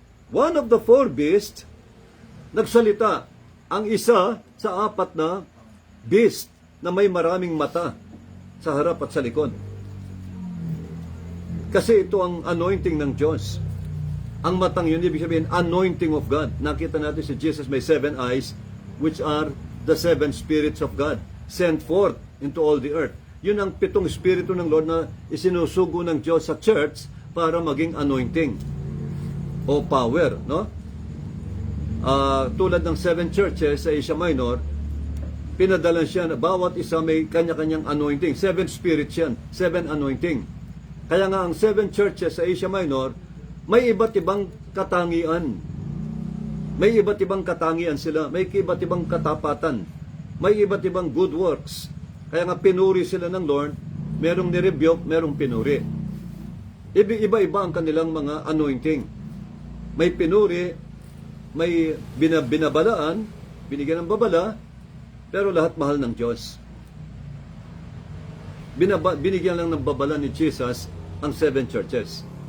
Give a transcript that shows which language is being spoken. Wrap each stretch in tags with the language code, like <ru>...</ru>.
<en>One of the 4 beasts,</en> <tl>nagsalita. Ang isa sa 4 na beast na may maraming mata sa harap at sa likod. Kasi ito ang anointing ng Diyos. Ang matang yun, ibig sabihin,</tl> <en>anointing of God.</en> <tl>Nakita natin si Jesus may</tl> <en>7 eyes, which are the 7 spirits of God, sent forth into all the earth.</en> <tl>Yun ang 7 spirito ng Lord na isinusugo ng Diyos sa church para maging anointing o power, no? Tulad ng 7 churches sa Asia Minor, pinadalan siya na bawat isa may kanya-kanyang anointing. 7 spirits yan, 7 anointing. Kaya nga ang 7 churches sa Asia Minor, may iba't ibang katangian. May iba't ibang katangian sila. May iba't ibang katapatan. May iba't ibang good works. Kaya nga pinuri sila ng Lord, merong nirebuke, merong pinuri. Iba-iba ang kanilang mga anointing. May pinuri, may binabalaan, binigyan ng babala, pero lahat mahal ng Diyos. Binigyan lang ng babala ni Jesus ang 7 churches.</tl>